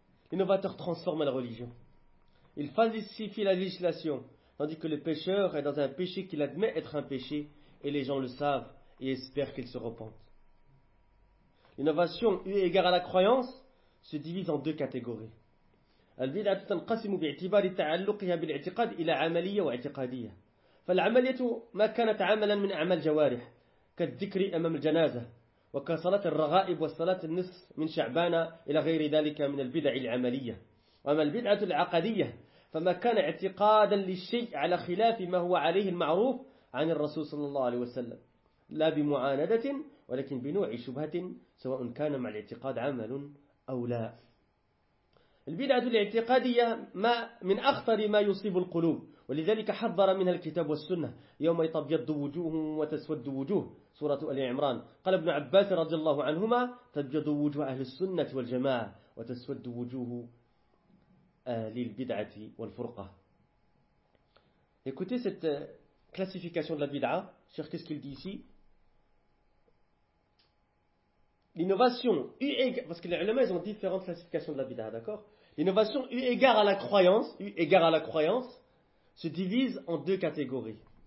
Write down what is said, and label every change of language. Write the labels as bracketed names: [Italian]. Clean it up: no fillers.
[French] L'innovateur transforme la religion. Il falsifie la législation, tandis que le pécheur est dans un péché qu'il admet être un péché, et les gens le savent et espèrent qu'il se repente. L'innovation, eu égard à la croyance, se divise en deux catégories. [Arabic] البدعة تنقسم باعتبار تعلقها بالاعتقاد إلى عملية واعتقادية فالعملية ما كانت عملا من أعمال جوارح كالذكر أمام الجنازة وكصلاة الرغائب والصلاة النصف من شعبان إلى غير ذلك من البدع العملية وما البدعة العقدية فما كان اعتقادا للشيء على خلاف ما هو عليه المعروف عن الرسول صلى الله عليه وسلم لا بمعاندة ولكن بنوع شبهة سواء كان مع الاعتقاد عمل أو لا. البدعة الاعتقادية ما من أخطر ما يصيب القلوب ولذلك حذر منها الكتاب والسنة يوم تبيض وجوه وتسود وجوه سورة آل عمران قال ابن عباس رضي الله عنهما تبيض وجوه أهل السنة والجماعة وتسود وجوه أهل البدعة والفرقة. [French] Écoutez cette classification de la bid'a, cher, qu'est-ce qu'il dit ici? L'innovation, parce que les ulama, ils ont différentes classifications de la bid'a, d'accord? L'innovation, eu égard à la croyance, se divise en deux catégories.